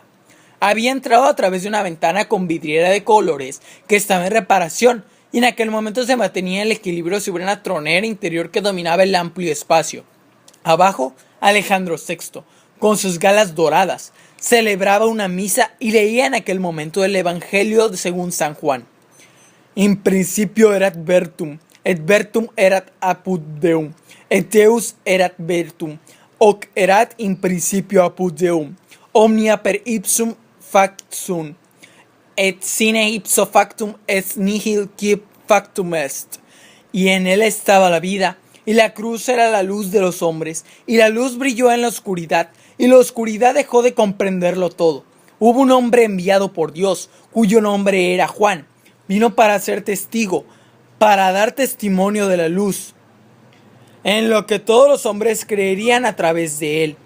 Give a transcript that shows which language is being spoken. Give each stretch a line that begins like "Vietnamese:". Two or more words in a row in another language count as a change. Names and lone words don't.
Spanish: Había entrado a través de una ventana con vidriera de colores que estaba en reparación, y en aquel momento se mantenía el equilibrio sobre una tronera interior que dominaba el amplio espacio. Abajo, Alejandro VI, con sus galas doradas, celebraba una misa y leía en aquel momento el Evangelio según San Juan.
Latin: In principio erat vertum, et vertum erat apud Deum, et Deus erat vertum, hoc erat in principio apud Deum, omnia per ipsum fact sunt, et sine ipso factum est nihil qui factum est.
Spanish: Y en él estaba la vida, y la cruz era la luz de los hombres, y la luz brilló en la oscuridad, y la oscuridad dejó de comprenderlo todo. Hubo un hombre enviado por Dios, cuyo nombre era Juan. Vino para ser testigo, para dar testimonio de la luz, en lo que todos los hombres creerían a través de él.